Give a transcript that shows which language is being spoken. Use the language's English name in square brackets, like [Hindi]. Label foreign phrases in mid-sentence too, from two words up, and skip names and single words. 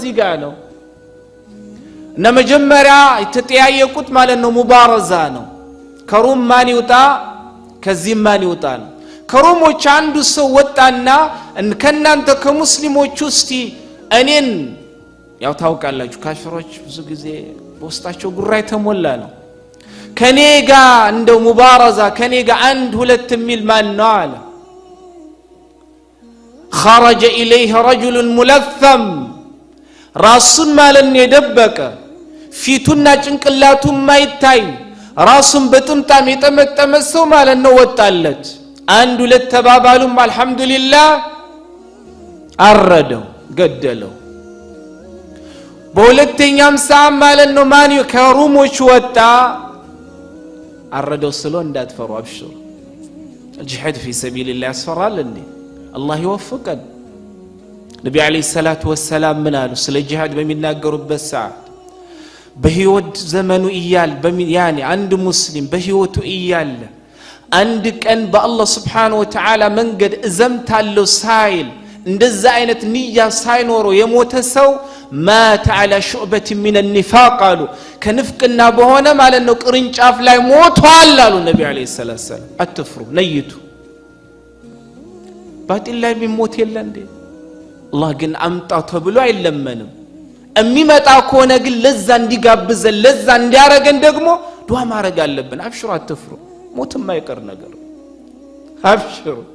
[Amharic] ጦር በዚህ ጋር ነው መጀመሪያ የተጠያየቁት ማለት ነው ሙባረዛ ነው። ከሩም ማን ይውጣ ከዚህ ማን ይውጣ ነው። ከሩሞች አንዱ ሰው ወጣና ከናንተ ከሙስሊሞች ውስጥ እኔን ያው ታውቃላችሁ ካፊሮች ብዙ ጊዜ በውስጣቸው ጉራ የተሞላ ነው። ከኔ ጋር እንደው ሙባረዛ ከኔ ጋር አንድ ሁለት ሚል ማን ነው አለ። [Arabic] خرج اليه رجل ملثم [Amharic] ራሱን ማለት ነው የደበቀ ፊቱና ጭንቅላቱ ማይታይ ራሱን በጥምጣም የጠመጠመ ሰው ማለት ነው ወጣለት። አንድ ሁለት ተባባሉም አልহামዱሊላህ አረደው ገደለው። በሁለተኛም ሰዓት ማለት ነው ማን ከሩሞች ወጣ አረደው ስሎ እንዳትፈሩ አብሽሩ [Arabic] الجهاد في سبيل الله [Amharic] ያስፈራል እንዴ አላህ ይወፍቀን። ነብዩ [Arabic] عليه الصلاة والسلام [Amharic] ምን አሉ ስለ ጂሃድ በሚናገሩበት ሰዓት በህይወት ዘመኑ ይያል ያኒ አንድ ሙስሊም በህይወቱ ይያል አንድ ቀን በአላህ [Arabic] سبحانه وتعالى [Amharic] መንገድ እዘምታለው ሳይል እንደዛ አይነት ንያ ሳይኖረው የሞተ ሰው [Arabic] ማተ على شعبة من النفاق قالوا [Amharic] ከንፍቅና በሆነ ማለት ነው ቅርንጫፍ ላይ ሞቷል አሉ ነብዩ [Arabic] عليه السلام። [Amharic] አትፍሩ ነይቱ ባጢል ላይ ቢሞት የለ እንዴ አላህ ግን አምጣው ተብሎ አይለመንም። እሚመጣ ከሆነ ግን ለዛ እንዲጋብዘን ለዛ እንዲያረገን ደግሞ ዱዓ ማረግ አለብን። አብሽሩ አትፍሩ ሞትም አይቀር ነገር አብሽሩ